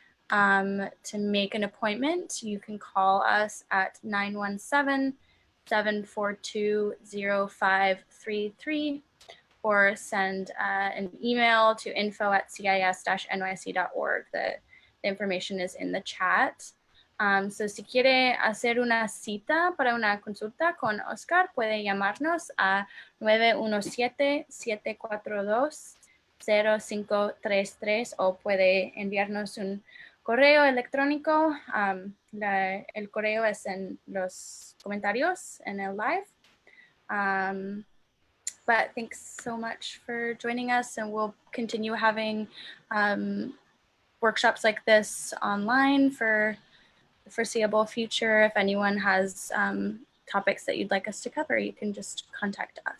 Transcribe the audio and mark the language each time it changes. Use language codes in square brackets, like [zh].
[en] To make an appointment, you can call us at 917-742-0533 or send an email to info@cis-nyc.org. The information is in the chat. [es] So si quiere hacer una cita para una consulta con Oscar, puede llamarnos a 917-742-0533 o puede enviarnos un correo electrónico. El correo es en los comentarios en el live. [en] But thanks so much for joining us, and we'll continue having workshops like this online for the foreseeable future. If anyone has topics that you'd like us to cover, you can just contact us. So [es] gracias a todos por estar aquí y